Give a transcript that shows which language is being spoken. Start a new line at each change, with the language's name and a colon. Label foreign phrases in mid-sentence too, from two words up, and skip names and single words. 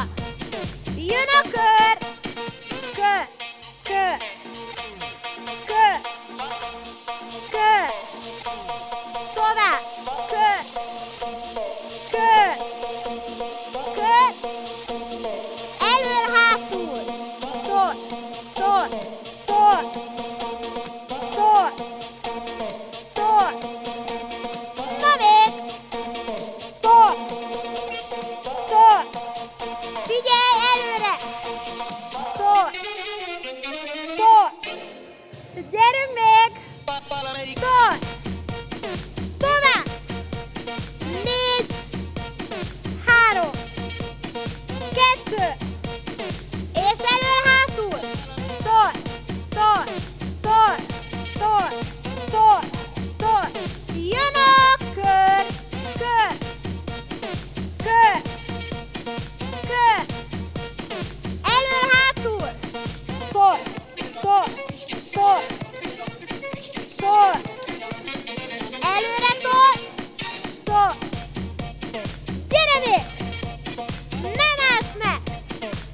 Hungarian: Jön a kör. Kör. Kör. Kör. Kör. Tovább. Kör. Kör. Kör. Elől-hátul. Tol. Tol. Tol. Tol. Tol. Na még. Tol. Tol. Figyelj előre. Tol. Tol. Gyerünk még. Tol. Tovább. 4, 3, 2. És elől-hátul. Tol. Tol. Tol. Tol. Tol. Tol. Jön a kör. Kör. Kör. Kör. Elől-hátul. Tol. Tol. Tol. Tol. Előre tol. Tol. Gyere még. Nem állsz meg.